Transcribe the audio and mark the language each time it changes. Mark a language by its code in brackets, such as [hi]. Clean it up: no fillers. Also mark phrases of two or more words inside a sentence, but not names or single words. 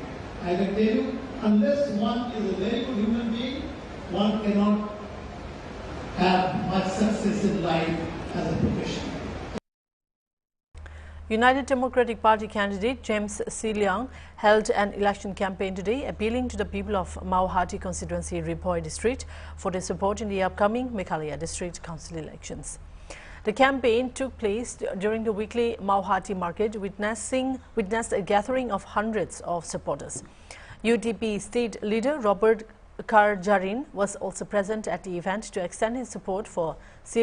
[en] I can tell you, unless one is a very good human being, one cannot have much success in life as a professional. United Democratic Party candidate James C. Leong held an election campaign today, appealing to the people of Mawhati constituency, Ripoi district, for their support in the upcoming Meghalaya district council elections. The campaign took place during the weekly Mawhati market, witnessed a gathering of hundreds of supporters. UDP state leader Robert Karjarin was also present at the event to extend his support for C.